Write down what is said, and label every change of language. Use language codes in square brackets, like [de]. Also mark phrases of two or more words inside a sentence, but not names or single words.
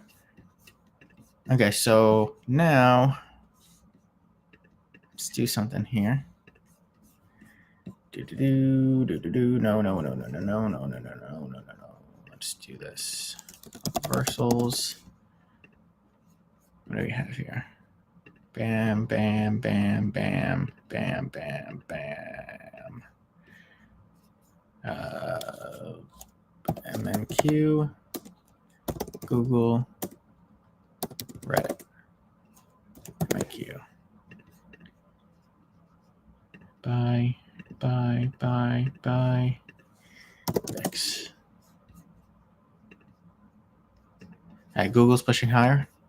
[en] Okay, so now let's do something here. No. Let's do this. Reversals. What do we have here? Bam, bam, bam, bam, bam, bam, bam. MNQ, Google, Reddit, MNQ. Buy, X. All right, Google's pushing higher.